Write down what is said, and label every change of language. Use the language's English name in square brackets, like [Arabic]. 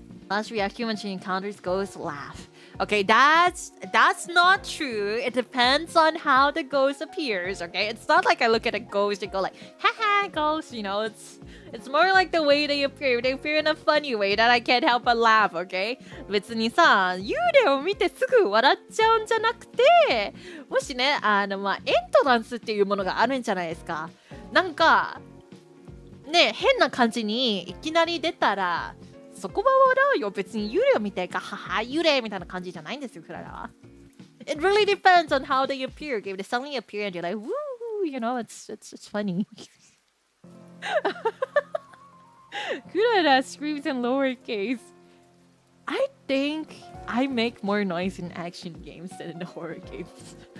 [English] Last reaction when she encounters ghosts, laugh. Okay, that's not true. It depends on how the ghost appears, okay? It's not like I look at a ghost and go like, haha, ghost, it's more like the way they appear. They appear in a funny way that I can't help but laugh, okay? [Japanese] 別にさ、幽霊を見てすぐ笑っちゃうんじゃなくて、もしね、エントランスっていうものがあるんじゃないですか。なんか、ね、変な感じにいきなり出たら、そこは笑うよ。別に幽霊を見てか、はは、幽霊みたいな感じじゃないんですよ、クララは。 [English] It really depends on how they appear. If they suddenly appear and you're like, woo, it's funny. Clara screams in lowercase. I think I make more noise in action games than in horror games.